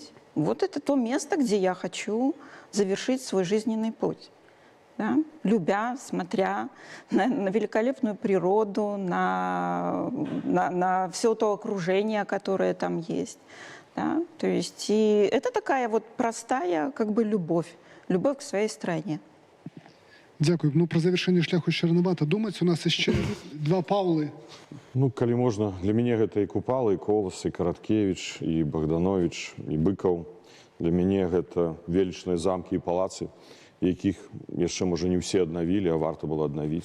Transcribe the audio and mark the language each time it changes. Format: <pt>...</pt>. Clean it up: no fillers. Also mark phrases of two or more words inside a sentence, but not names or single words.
<ru>Вот это то место, где я хочу завершить свой жизненный путь. да, любя, смотря на великолепную природу, на все то окружение, которое там есть. Да? То есть и это такая вот простая как бы любовь к своей стране.</ru> <be>Дякую. Ну, про завершэнне шляху ще ранавата думаць. У нас яшчэ два Паўлы. Ну, калі можна, для мяне гэта і Купала, і Колас, і Караткевіч, і Богданович, і Быкаў. Для мяне гэта велічныя замкі і палацы, якіх яшчэ, можа, не ўсе аднавілі, а варта было аднавіць.</be>